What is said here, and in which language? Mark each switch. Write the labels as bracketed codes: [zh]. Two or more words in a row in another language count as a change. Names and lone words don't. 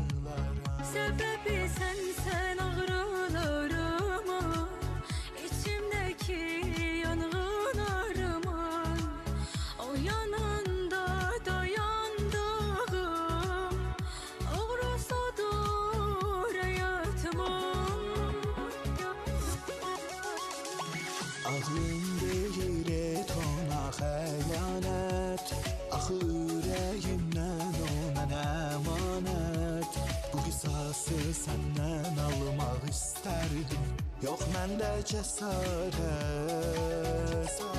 [tr] Sebebi sen ağrılarımın, içimdeki yangınlarımın. O yanında dayandığım ağrısıdır hayatımın. [az] Ağlım deyir et ona xəyanət, axı ürəyimdən o mənə əmanət. Bu qisası səndən almaq istərdim, yox məndə cəsarət.